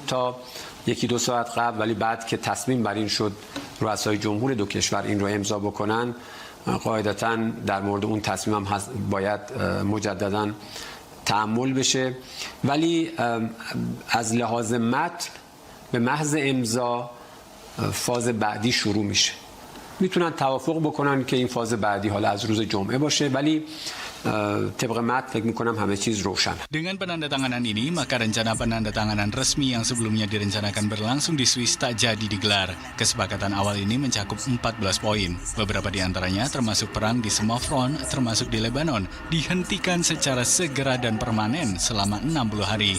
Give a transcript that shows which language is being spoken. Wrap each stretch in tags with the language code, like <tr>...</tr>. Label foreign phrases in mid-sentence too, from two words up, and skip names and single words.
<fa>تا یکی دو ساعت قبل ولی بعد که تصمیم بر این شد رؤسای جمهور دو کشور این رو امضا بکنن قاعدتاً در مورد اون تصمیم هم باید مجدداً تعامل بشه ولی از لحاظ متن به محض امضا فاز بعدی شروع میشه میتونن توافق بکنن که این فاز بعدی حالا از روز جمعه باشه ولی طبق متن فکر میکنم همه چیز روشن.</fa> <id>Dengan penandatanganan ini, maka rencana penandatanganan resmi yang sebelumnya direncanakan berlangsung di Swiss tak jadi digelar. Kesepakatan awal ini mencakup 14 poin. Beberapa di antaranya termasuk perang di semua front, termasuk di Lebanon, dihentikan secara segera dan permanen selama 60 hari.</id>